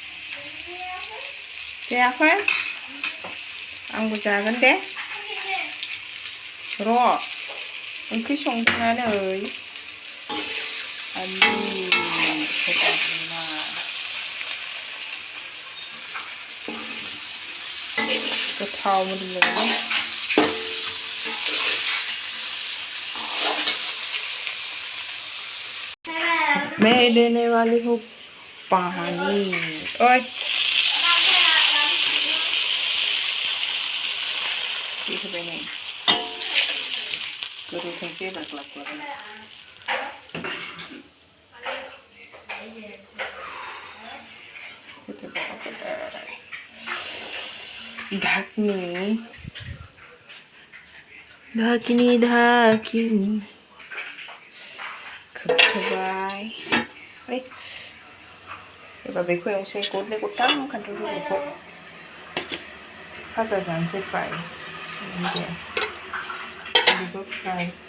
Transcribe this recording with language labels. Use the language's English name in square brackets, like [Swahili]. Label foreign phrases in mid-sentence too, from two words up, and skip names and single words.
[Bodo] जायाखै आंबो जागोन दे र' ओंख्रि संदोंना नै आलु सबायबिमा गोथाव मोदोमलायबाय [Hindi] मैं देने वाली हूँ पानी ओए ठीक है नहीं करो कैसे बकला ढाकनी [Bodo] ढाकनी ढाकनी खोबथ'बाय एबार बेखौ एवनोसै गरनै गरथाम खान्थालफोरखौ भाजा जानोसै फ्राय दे बेखौ फ्राय